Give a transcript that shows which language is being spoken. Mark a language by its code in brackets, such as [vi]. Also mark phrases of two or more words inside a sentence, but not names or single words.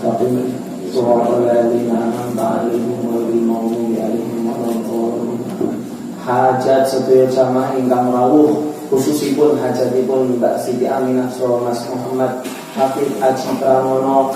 [ar] سورة الذين أنعمت عليهم غير المغضوب عليهم ولا الضالين. [jv] Hajat sedaya jamaah ingkang rawuh, khususipun hajatipun Mbak Siti Aminah saha Mas Muhammad Hafid Aji Pramono.